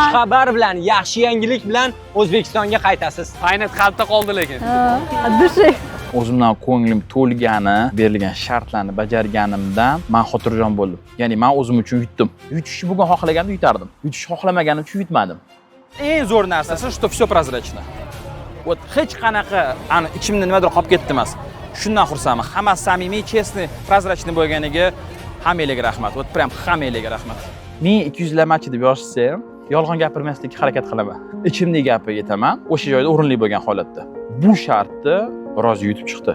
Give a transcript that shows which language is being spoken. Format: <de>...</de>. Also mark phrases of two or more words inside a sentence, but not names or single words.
<uz>Xabar bilan, yaxshi yangilik bilan O'zbekistonga qaytasiz. Paynet qalbda qoldi lekin. Dushi. O'zimdan ko'nglim to'lgani, berilgan shartlarni bajarganimdan men xotirjam bo'ldim. Ya'ni men o'zim uchun yutdim. Yutishni bugun xohlaganimda yutardim. Yutishni xohlamaгаnim uchun yutmadim. Eng zo'r narsasi,</uz> <ru>что всё прозрачно.</ru> <uz>Вот hech qanaqa ani ichimda nimadir qolib ketdi emas. Shundan xursandman. Hammasi samimiy,</uz> <ru>честный, прозрачный</ru> <uz>bo'lganiga hammalarga rahmat.</uz> <ru>Вот прям</ru> <uz>hammalarga rahmat. Men 200 lamachi deb yozsa ham yolg'on gapirmaslikka harakat qilaman. Ichimdagi gapni aytaman, o'sha joyda o'rinli bo'lgan holatda. Bu shartni rozi yutib chiqdi.</uz>